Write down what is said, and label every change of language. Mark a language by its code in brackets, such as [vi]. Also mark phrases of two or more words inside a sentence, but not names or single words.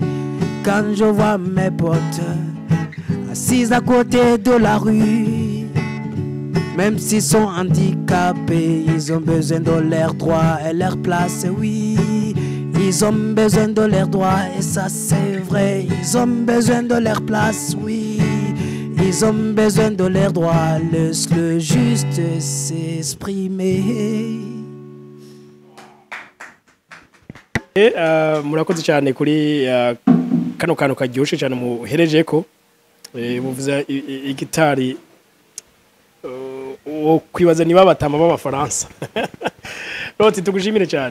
[fr] Quand je vois mes potes assis à côté de la rue, même s'ils sont handicapés, ils ont besoin de leurs droits et leur place, oui. Ils ont besoin de leurs droits et ça c'est vrai. Ils ont besoin de leur place, oui. Ils ont besoin de leurs droits. Laisse-le juste s'exprimer. [rn] Murakoze cyane kuri kano kantu karyoshe cyane muhereje ko muvuza igitari kwibaza niba batama b'abafaransa. Roti tugushimire cyane.